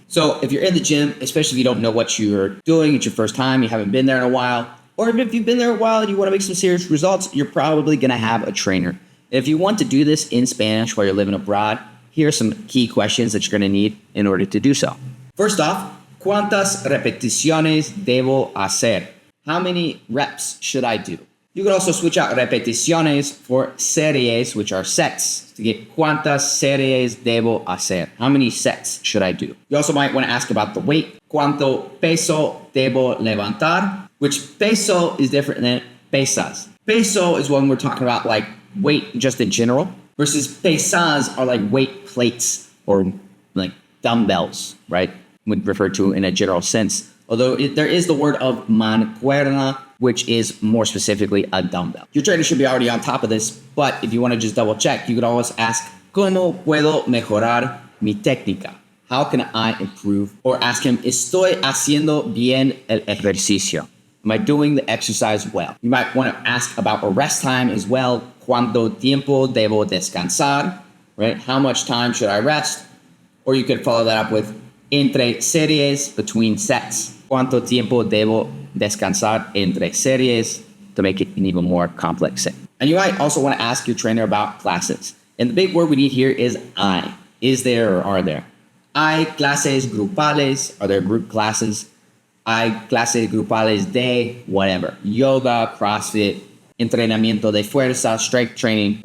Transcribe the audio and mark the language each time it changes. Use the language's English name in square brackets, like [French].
[English] So if you're in the gym, especially if you don't know what you're doing, it's your first time, you haven't been there in a while, or even if you've been there a while and you want to make some serious results, you're probably going to have a trainer. If you want to do this in Spanish while you're living abroad, here are some key questions that you're going to need in order to do so. First off, [Spanish] ¿cuántas repeticiones debo hacer? [English] How many reps should I do? You can also switch out repeticiones for series, which are sets, to get [Spanish] ¿cuántas series debo hacer? [English] How many sets should I do? You also might want to ask about the weight. [Spanish] ¿Cuánto peso debo levantar? [English] Which peso is different than pesas. Peso is when we're talking about like weight just in general, versus pesas are like weight plates or like dumbbells, right? Would refer to in a general sense. Although there is the word of mancuerna, which is more specifically a dumbbell. Your trainer should be already on top of this, but if you want to just double check, you could always ask, [Spanish] ¿Cómo puedo mejorar mi técnica? [English] How can I improve? Or ask him, [Spanish] ¿Estoy haciendo bien el ejercicio? [English] Am I doing the exercise well? You might want to ask about a rest time as well. [Spanish] ¿Cuánto tiempo debo descansar? [English] Right? How much time should I rest? Or you could follow that up with [Spanish] entre series, [English] between sets. [Spanish] ¿Cuánto tiempo debo descansar entre series? [English] To make it an even more complex thing. And you might also want to ask your trainer about classes. And the big word we need here is hay. Is there or are there? [Spanish] Hay clases grupales. [English] Are there group classes? [Spanish] Hay clases grupales de whatever. Yoga, CrossFit, entrenamiento de fuerza, [English] strength training.